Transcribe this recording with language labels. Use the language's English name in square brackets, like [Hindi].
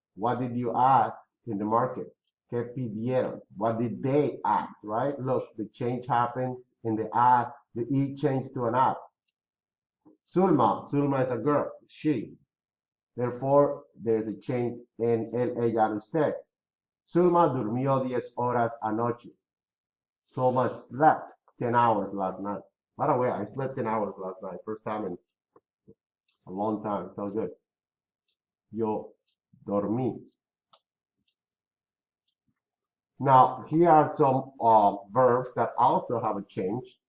[English] What did you ask in the market? [Spanish] ¿Qué pidieron? [English] What did they ask, right? Look, the change happens in the I, the E changed to an I. Zulma is a girl, she. Therefore, there's a change in el, ella, and usted. [Spanish] Zulma durmió 10 horas anoche. [English] Zulma slept 10 hours last night. By the way, I slept 10 hours last night. First time in a long time. Felt good. [Spanish] Yo dormí. [English] Now, here are some verbs that also have a change.